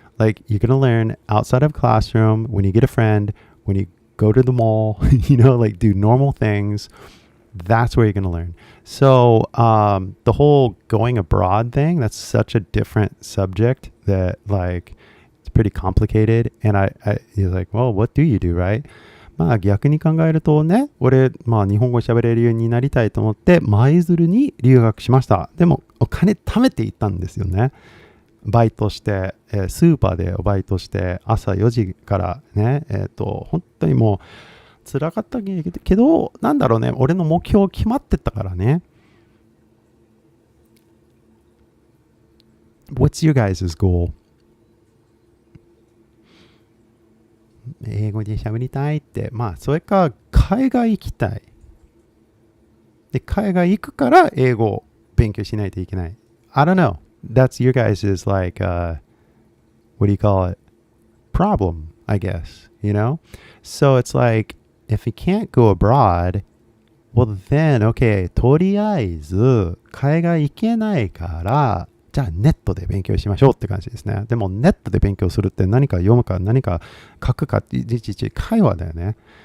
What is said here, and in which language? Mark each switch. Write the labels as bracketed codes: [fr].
[en] Like you're going to learn outside of classroom when you get a friend, when you go to the mall, like do normal things. That's where you're going to learn. So the whole going abroad thing, that's such a different subject that like it's pretty complicated. And you're like, well, what do you do, right? [ja] まあ逆に考えるとね、俺、日本語喋れるようになりたいと思って舞鶴に留学しました。でもお金貯めていったんですよね。バイトして、スーパーでバイトして朝4時からね、本当にもう辛かったけど、なんだろうね、俺の目標決まってたからね。 [en] What's your guys' goal? [ja] 英語で喋りたいって、それか海外行きたい。で、海外行くから英語を勉強しないといけない。 [en] I don't know.That's your guys' like, what do you call it? Problem, I guess, So it's like, if you can't go abroad, well then, okay, [ja] とりあえず海外行けないから、じゃあネットで勉強しましょうって感じですね。でもネットで勉強するって何か読むか何か書くかって会話だよね。